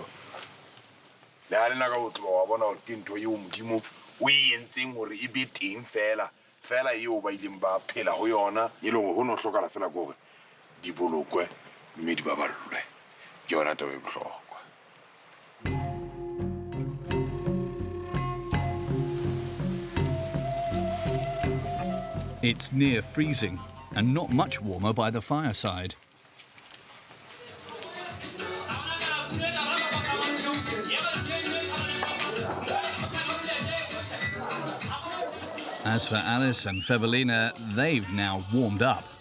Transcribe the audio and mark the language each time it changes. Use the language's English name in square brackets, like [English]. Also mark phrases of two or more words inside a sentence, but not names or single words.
[Southern Sotho] le ha lena ka botlo wa bona gore ke ntho eo modimo o e entseng gore e be teng fela eo ba ileng ba phela go yona e leng gore go no tlhokala fela kore di bolokwe mme di baballwe ke yona taba e bohlokwa. [English] It's near freezing and not much warmer by the fireside. As for Alice and Febelina, they've now warmed up.